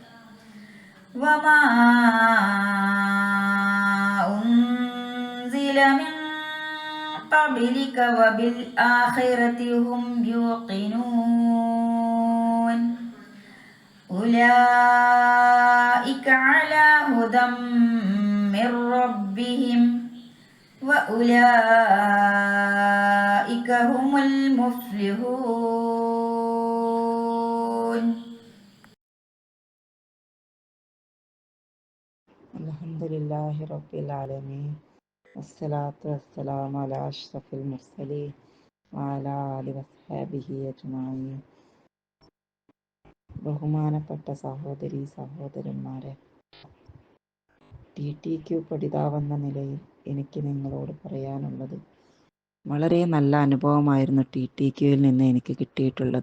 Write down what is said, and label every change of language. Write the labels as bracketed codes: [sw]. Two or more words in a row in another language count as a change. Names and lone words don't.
[ar] وبالآخرة هم يوقنون أولئك على هدى من ربهم وأولئك هم المفلحون. الحمد لله رب العالمين والصلاة والسلام على أشرف المرسلين وعلى آله وصحبه أجمعين. [ml] ബഹുമാനപ്പെട്ട സഹോദരീ സഹോദരന്മാരെ, TTQ പഠിതാവെന്ന നിലയിൽ എനിക്ക് നിങ്ങളോട് പറയാനുള്ളത്, വളരെ നല്ല അനുഭവമായിരുന്നു TTQയിൽ നിന്ന് എനിക്ക് കിട്ടിയിട്ടുള്ളത്.